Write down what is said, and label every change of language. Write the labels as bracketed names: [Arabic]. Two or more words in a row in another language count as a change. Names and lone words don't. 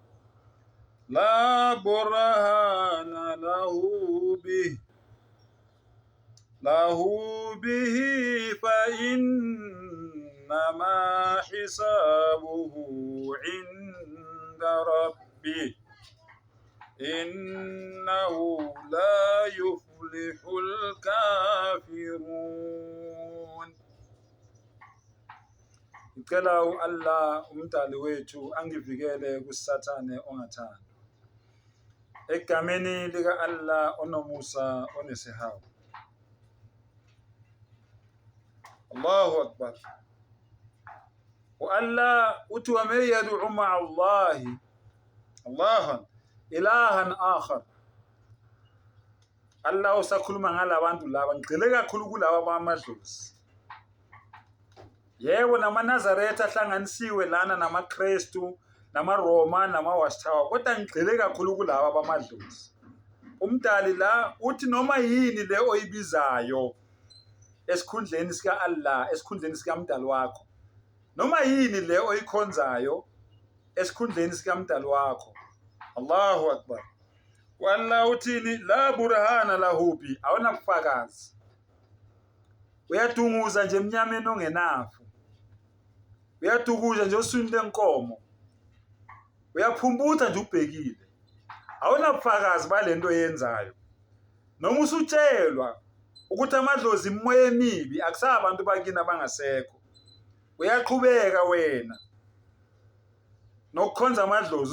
[Arabic] لا برهان له به فإنما حسابه عند ربه إنه لا يفلح الكافرون. [Zulu] Ngicela Allah umdali wethu angivikele kusathane ongathandwa. Egameni lika Allah onomusa onesihawu. [Arabic] الله أكبر. [Zulu] Allah uthi [Arabic] ومن يدع مع الله إلها آخر. [Zulu] Allah usakhuluma ngalabantu laba ngigcile kakhulu kulaba bamadlozi. Yebo namaNazaretha ahlanganisiwe lana namaKristu namaRoma namawasithawa kodwa ngigcile kakhulu kulaba bamadlozi. Umdali la uthi noma yini le oyibizayo esikhundleni sika Allah esikhundleni sika mdali wakho, noma yini le oyikhonzayo esikhundleni sika mdali wakho. [Arabic] الله أكبر. والله uthini لا برهان له به, [Zulu] awona bufakazi. Uyadunguza nje emnyameni ongenafu, uyadukuza nje oswini lenkomo, uyaphumbutha nje ubhekile, awona bufakazi balento yenzayo. Noma usutshelwa ukuthi amadlozi imoya emibi akusabantu bakini abangasekho, uyaqhubeka wena nokukhonza amadlozi.